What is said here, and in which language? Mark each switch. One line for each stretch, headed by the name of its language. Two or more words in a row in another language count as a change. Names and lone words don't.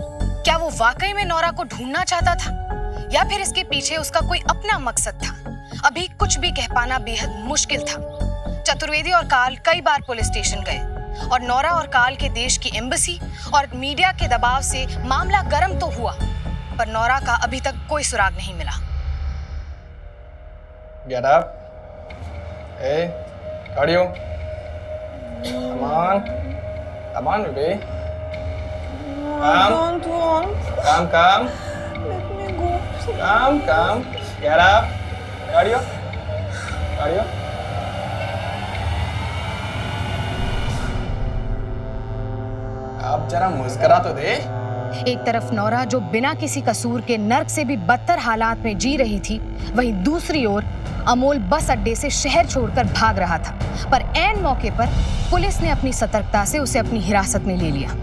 Hindi: क्या वो वाकई में नोरा को ढूंढना चाहता था, या फिर इसके पीछे उसका कोई अपना मकसद था? अभी कुछ भी कह पाना बेहद मुश्किल था। चतुर्वेदी और कार्ल कई बार पुलिस स्टेशन गए और नोरा और कार्ल के देश की एम्बेसी और मीडिया के दबाव से मामला गर्म तो हुआ, पर नोरा का अभी तक कोई सुराग नहीं मिला।
English: Get up. Hey, cardio. Come on. Come on, baby. I don't want. Come. Let me go. Come. Get up. Cardio.
Hindi: अब जरा मुस्कुरा तो दे। एक तरफ नोरा जो बिना किसी कसूर के नर्क से भी बदतर हालात में जी रही थी, वहीं दूसरी ओर अमोल बस अड्डे से शहर छोड़कर भाग रहा था, पर ऐन मौके पर पुलिस ने अपनी सतर्कता से उसे अपनी हिरासत में ले लिया।